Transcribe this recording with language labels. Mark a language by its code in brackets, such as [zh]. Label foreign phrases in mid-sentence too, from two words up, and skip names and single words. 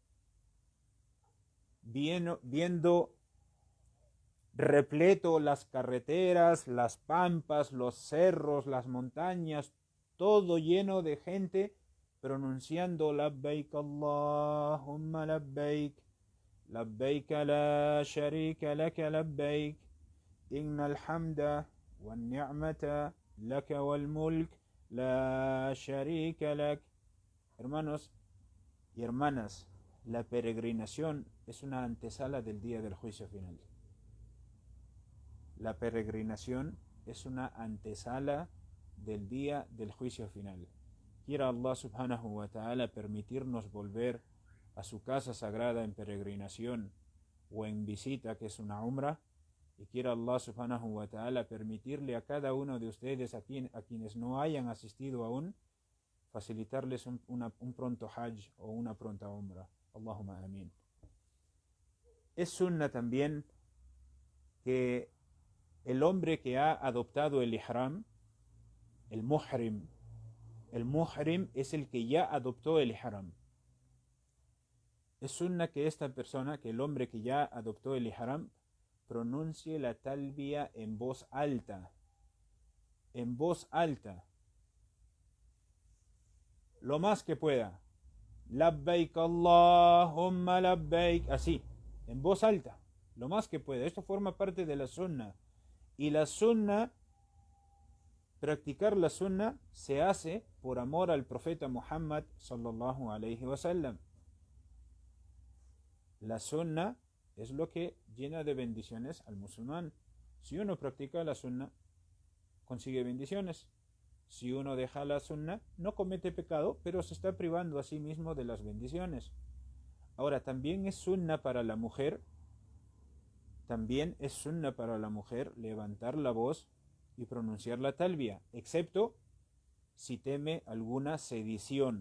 [es] viendo repleto las carreteras, las pampas, los cerros, las montañas, todo lleno de gente pronunciando [ar] لبيك اللهم لبيك، لبيك لا شريك لك لبيك، إن الحمد والنعمة لك والملك لا شريك لك. [es] Hermanos y hermanas, la peregrinación es una antesala del día del juicio final. La peregrinación es una antesala del día del juicio final. Quiera Allah [ar] سبحانه وتعالى [es] permitirnos volver a su casa sagrada en peregrinación o en visita, que es una umra, y quiera Allah [ar] سبحانه وتعالى [es] permitirle a cada uno de ustedes, a quienes no hayan asistido aún, facilitarles un pronto hajj o una pronta umra. [ar] اللهم آمين. [es] Es sunna también que el hombre que ha adoptado el ihram, el muhrim es el que ya adoptó el ihram. Es sunna que esta persona, que el hombre que ya adoptó el ihram, pronuncie la talbiya en voz alta. En voz alta. Lo más que pueda. [ar] لبيك اللهم لبيك. [es] Así, en voz alta. Lo más que pueda. Esto forma parte de la sunna. Y la sunna, practicar la sunna, se hace por amor al profeta Muhammad [ar] صلى الله عليه وسلم. [es] La sunna es lo que llena de bendiciones al musulmán. Si uno practica la sunna, consigue bendiciones. Si uno deja la sunna, no comete pecado, pero se está privando a sí mismo de las bendiciones. Ahora, también es sunna para la mujer. También es sunna para la mujer levantar la voz y pronunciar la talbiya, excepto si teme alguna sedición.